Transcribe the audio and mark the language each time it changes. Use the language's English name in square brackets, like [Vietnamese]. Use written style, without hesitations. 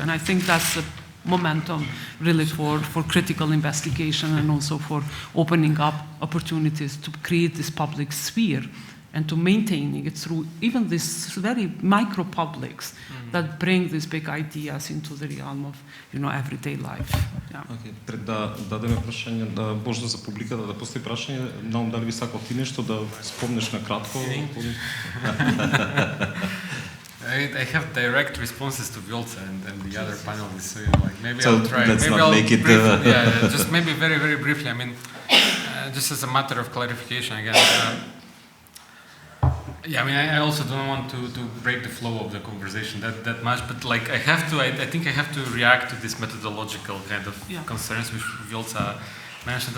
[English] And I think that's the momentum really for critical investigation and also for opening up opportunities to create this public sphere and to maintaining it through even these very micro publics that bring these big ideas into the realm of everyday life. Yeah. Okay. [Macedonian] Пред да дадеме прашање да можда за публиката да постави прашање, наум дали би сакал ти нешто да спомнеш на кратко? [English] I have direct responses to Vjosa and the other panelists, so maybe so I'll try. Let's maybe not I'll make it. Just maybe very, very briefly. I mean, just as a matter of clarification, again. I mean, I also don't want to break the flow of the conversation that much, but like I think I have to react to this methodological kind of concerns which Vjosa mentioned.